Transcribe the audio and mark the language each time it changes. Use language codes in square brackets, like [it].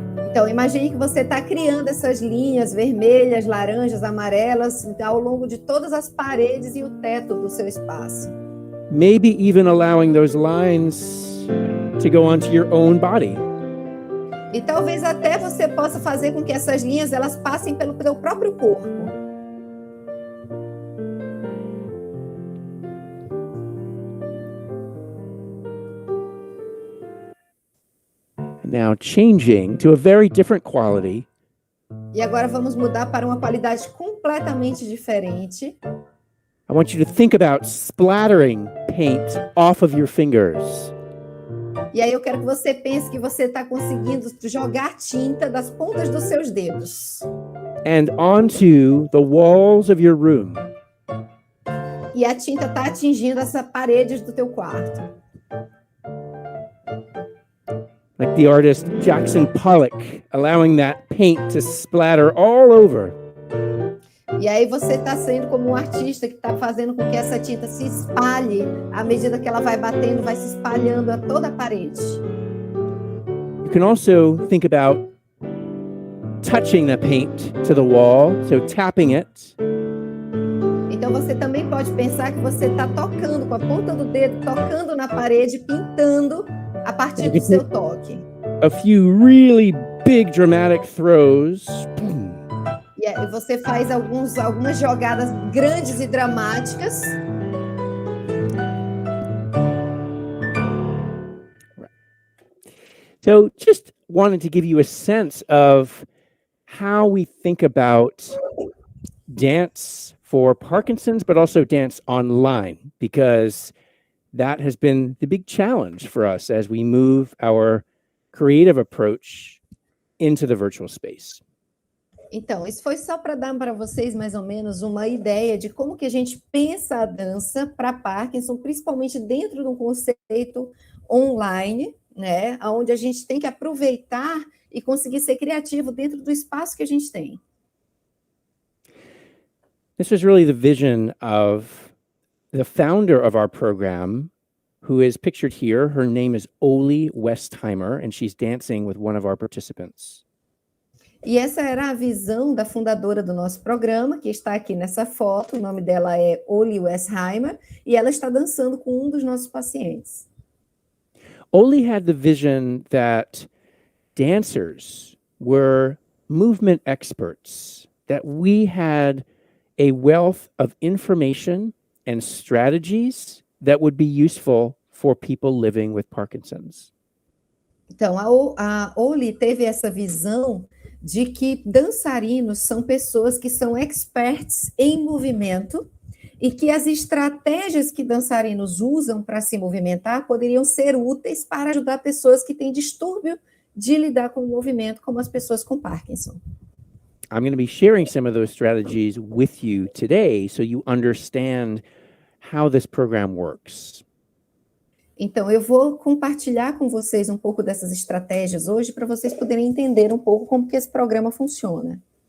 [pt] Então, imagine que você está criando essas linhas vermelhas, laranjas, amarelas ao longo de todas as paredes e o teto do seu espaço. [en] Maybe even allowing those lines to go onto your own body. [pt] E talvez até você possa fazer com que essas linhas elas passem pelo seu próprio corpo. [en] Now changing to a very different quality. [pt] E agora vamos mudar para uma qualidade completamente diferente. [en] I want you to think about splattering paint off of your fingers. [pt] E aí eu quero que você pense que você está conseguindo jogar tinta das pontas dos seus dedos. [en] And onto the walls of your room. [pt] E a tinta está atingindo essa parede do teu quarto. [en] Like the artist Jackson Pollock, allowing that paint to splatter all over. [pt] E aí você está sendo como um artista que está fazendo com que essa tinta se espalhe à medida que ela vai batendo, vai se espalhando a toda a parede. [en] You can also think about touching the paint to the wall, so tapping it. [pt] Então você também pode pensar que você está tocando com a ponta do dedo, tocando na parede, pintando a partir do seu toque. [en] A few really big dramatic throws. [pt] E você faz algumas jogadas grandes e dramáticas. [en] So just wanted to give you a sense of how we think about dance for Parkinson's, but also dance online, because that has been the big challenge for us as we move our creative approach into the virtual space. [pt] Então, isso foi só para dar para vocês mais ou menos uma ideia de como que a gente pensa a dança para Parkinson, principalmente dentro de um conceito online, né, onde a gente tem que aproveitar e conseguir ser criativo dentro do espaço que a gente tem. [en] This was really the vision of the founder of our program, who is pictured here. Her name is Oli Westheimer, and she's dancing with one of our participants. [pt] E essa era a visão da fundadora do nosso programa, que está aqui nessa foto. O nome dela é Oli Westheimer, e ela está dançando com um dos nossos pacientes. [en] Oli had the vision that dancers were movement experts, that we had a wealth of information and strategies that would be useful for people living with Parkinson's. [pt] Então, a Oli teve essa visão de que dançarinos são pessoas que são experts em movimento e que as estratégias que dançarinos usam para se movimentar poderiam ser úteis para ajudar pessoas que têm distúrbio de lidar com o movimento, como as pessoas com Parkinson. [en] I'm going to be sharing some of those strategies with you today so you understand how this program works. [pt] Então, eu vou compartilhar com vocês um pouco dessas estratégias hoje para vocês poderem entender um pouco como que esse programa funciona.